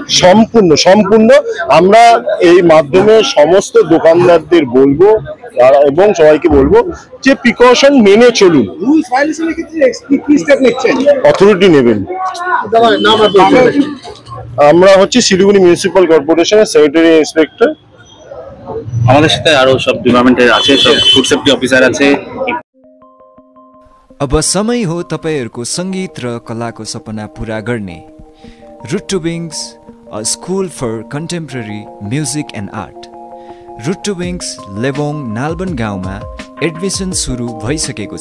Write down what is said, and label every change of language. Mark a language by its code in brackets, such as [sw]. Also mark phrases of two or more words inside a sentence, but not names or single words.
[bn] সম্পূর্ণ আমরা এই মাধ্যমে সমস্ত দোকানদারদের বলবো এবং সবাইকে বলবো যে প্রিকশন মেনে চলুন। অথরিটি নেবেন। আমরা হচ্ছে শিলিগুড়ি মিউনিসিপাল কর্পোরেশনের [en] secretary inspector. [bn] আমাদের সাথে আরো সব ডিপার্টমেন্টের আছে, সব [en] food safety officer [bn] আছে। [ne] अब समय हो तपाईहरूको सङ्गीत र कलाको सपना पूरा गर्ने। [en] रुट टु विङ्स, a school for contemporary music and art. [ne] रुट टु विङ्स लेबोङ नालबन गाउँमा एडमिसन सुरु भइसकेको छ।